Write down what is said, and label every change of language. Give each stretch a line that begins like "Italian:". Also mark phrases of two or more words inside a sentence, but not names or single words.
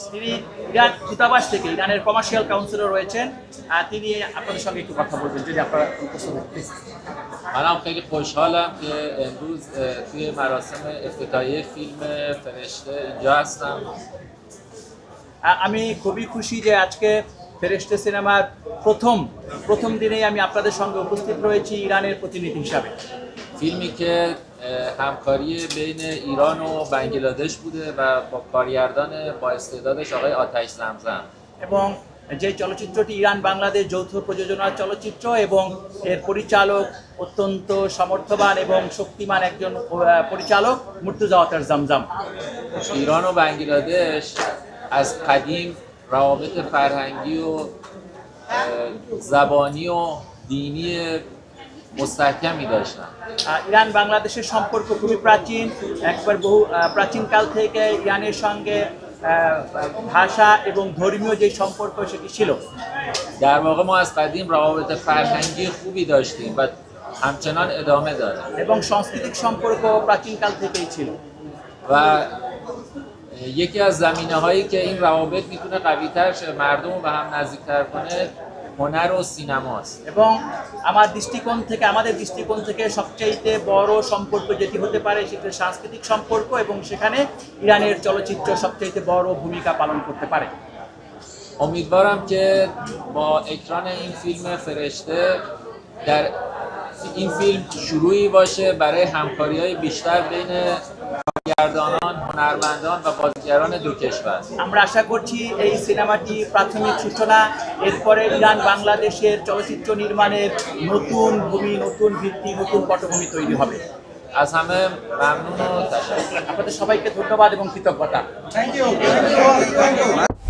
Bangla: তিনি ইরান দূতাবাস থেকে ইরানের
English: commercial counsellor
Bangla: রয়েছেন তিনি আপনাদের সঙ্গে একটু কথা বলবেন যদি আপনারা উপস্থিত থাকেন।
Persian: منم خیلی خوشحالم که امروز توی مراسم افتتاحیه فیلم فرشته اینجا هستم।
Bangla: আমি খুবই খুশি যে আজকে ফেরেশতে সিনেমার প্রথম দিনেই আমি আপনাদের সঙ্গে উপস্থিত রয়েছি ইরানের প্রতিনিধি হিসাবে।
Persian: فیلمی که همکاری بین ایران و بنگلادش بوده و با کارگردان با استعدادش آقای آتش زمزم
Bangla: এবং যে চলচ্চিত্রটি ইরান বাংলাদেশ যৌথ প্রযোজনার চলচ্চিত্র এবং এর পরিচালক অত্যন্ত সমর্থবান এবং শক্তিমান একজন পরিচালক মুর্তজা আতাশ জামজাম।
Persian: ایران و بنگلادش از قدیم روابط فرهنگی و زبانی و دینی مستحکمی داشتن।
Bangla: ইরান বাংলাদেশের সম্পর্ক খুবই প্রাচীন একবার বহু প্রাচীনকাল থেকে ইরানের সঙ্গে ভাষা এবং ধর্মীয় যে সম্পর্ক সেটি ছিল।
Persian: در واقع ما از قدیم روابط فرهنگی خوبی داشتیم و همچنان ادامه داره
Bangla: এবং সাংস্কৃতিক সম্পর্ক প্রাচীনকাল থেকেই ছিল
Persian: و یکی از زمینه‌هایی که این روابط میتونه قوی‌تر شه مردم رو به هم نزدیک‌تر کنه هنر و سینماست
Bangla: এবং আমাদের দৃষ্টিকোণ থেকে সবচেয়ে বড় সম্পর্ক যেটি হতে পারে সেটা সাংস্কৃতিক সম্পর্ক এবং সেখানে ইরানের চলচ্চিত্র সবচেয়ে বড় ভূমিকা পালন করতে পারে।
Persian: امیدوارم که با اکران این فیلم فرشته در این فیلم شروعی باشه برای همکاری‌های بیشتر بین کارگردانان، هنرمندان و بازیگران دو کشور।
Bangla: আমরা আশা করছি এই সিনেমাটি প্রাথমিক সূচনা, এরপরে ইরান বাংলাদেশের চলচ্চিত্র নির্মাণের নতুন ভূমি, নতুন ভিত্তি, নতুন পটভূমি তৈরি হবে।
Persian: از همه ممنون و تشکر।
Bangla: আপনাদের সবাইকে ধন্যবাদ এবং কৃতজ্ঞতা।